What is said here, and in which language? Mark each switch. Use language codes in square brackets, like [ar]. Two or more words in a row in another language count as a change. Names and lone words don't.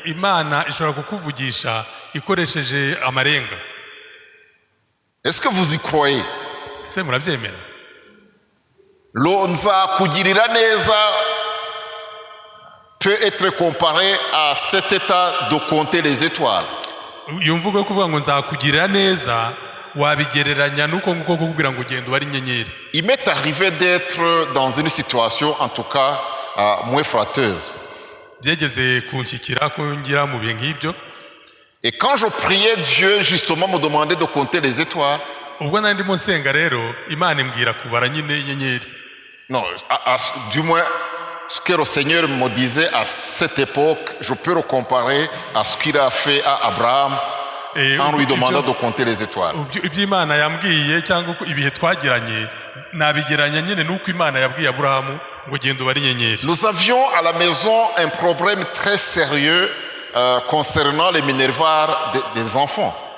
[fr] Est-ce que vous y croyez? [rw] Nzakugirira neza [fr] peut être comparé à cet état de compter les étoiles. [rw] Iyo mvugo yo kuvuga ngo nzakugirira neza wabigereranya nuko nguko kugira ngo ugende ubare inyenyeri. [fr] Il m'est arrivé d'être dans une situation en tout cas moins flatteuse. [rw] Byegeze kunshyikira ko ngira mu bihe nk'ibyo. [fr] Et quand je priais, Dieu justement me demandait de compter les étoiles. [rw] Ubwo nari ndimo nsenga rero Imana imbwira kubara nyine inyenyeri. [fr] Non, du moins, ce que le Seigneur me disait à cette époque, je peux le comparer à ce qu'il a fait à Abraham en lui demandant de compter les étoiles. Nous avions à la maison un problème très sérieux concernant les minervaires des enfants.